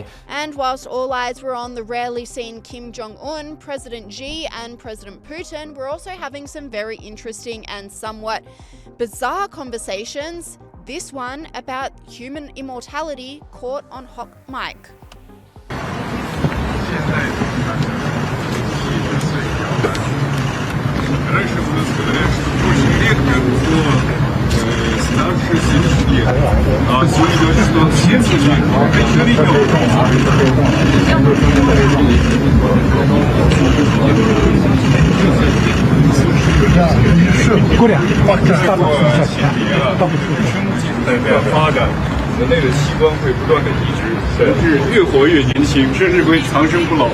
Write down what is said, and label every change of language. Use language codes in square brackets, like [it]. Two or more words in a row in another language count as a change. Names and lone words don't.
[en] And whilst all eyes were on the rarely seen Kim Jong Un, President Xi and President Putin were also having some very interesting and somewhat bizarre conversations. This one about human immortality caught on hot mic. [ru] Раньше у нас говорят, что очень редко кто старше 70 лет. А сегодня говорят, что он 70 лет, это еще ребенок. [zh] 发展，人类的器官会不断的移植，甚至越活越年轻，甚至会长生不老。